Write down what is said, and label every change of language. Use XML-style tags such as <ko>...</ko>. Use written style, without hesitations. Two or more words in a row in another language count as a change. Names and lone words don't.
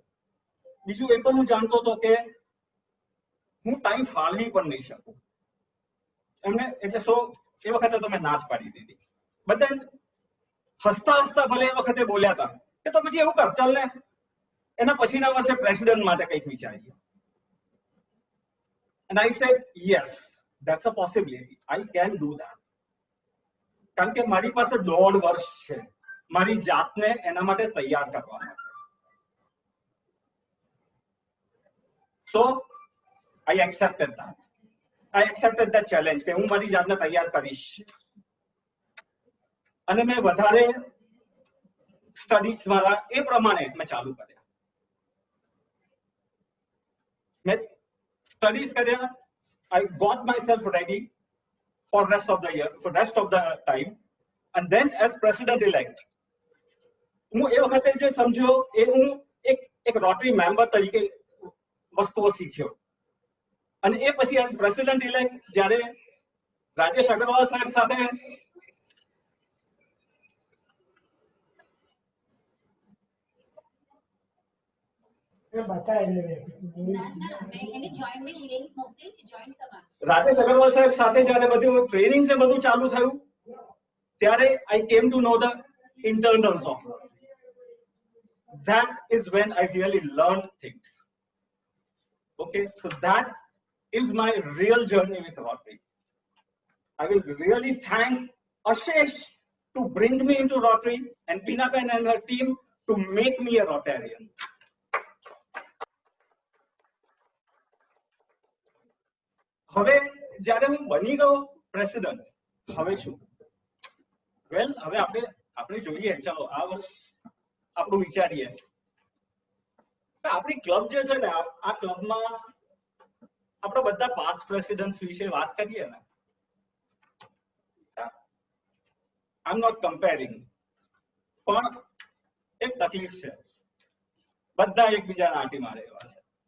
<gu>બીજું એ પણ હું જાણતો હતો કે હું ટાઈમ ફાળવી પણ નહીં શકું એમને. એટલે એ વખતે તો મેં ના જ પાડી દીધી. બધા હસતા ભલે એ વખતે બોલ્યા હતા કે તો પછી એવું કર, ચાલ ને એના પછીના વર્ષે પ્રેસિડેન્ટ માટે કંઈક વિચારીએ.</gu> <en>And I said, yes, that's a possibility. I can do that.</en> <gu>કારણ કે મારી પાસે 1.5 વર્ષ છે મારી જાતને એના માટે તૈયાર કરવા માટે.</gu> <en>So I accepted that challenge</en> <gu>કે હું મારી જાતને તૈયાર કરીશ. અને મેં વધારે સ્ટડીઝ મારા એ પ્રમાણે મેં ચાલુ કર્યા. મેં સ્ટડીઝ કર્યા.</gu> <en>I got myself ready for rest of the time, and then as president elect</en> <gu>હું એ વખતે જે સમજ્યો એ હું એક રોટરી મેમ્બર તરીકે વસ્તુઓ શીખ્યો. અને એ પછી</gu> <en>as president elect</en> <gu>જ્યારે રાજેશ અગ્રવાલ સાહેબ સાથે રાજેશ અગ્રવાલ સાહેબ સાથે જ્યારે બધું ટ્રેનિંગ ને બધું ચાલુ થયું ત્યારે</gu> <en>I came to know the internals of Rotary. That is when I really learned things. Okay, so that is my real journey with Rotary. I will really thank Ashish to bring me into Rotary and Pinaben and her team to make me a Rotarian.</en> <gu>હવે જ્યારે હું બની ગયો પ્રેસિડન્ટ, હવે શું? વેલ, હવે આપણે જોઈએ, ચાલો આ વર્ષ આપણું વિચારીએ. આપણી ક્લબ જે છે ને, આ ક્લબમાં આપણે બધા પાસ્ટ પ્રેસિડેન્ટ્સ વિશે વાત કરીએ ને,</gu> <en>I am not comparing,</en> <gu>પણ એક તકલીફ છે, બધા એકબીજાના આંટી મારે એવા છે.</gu>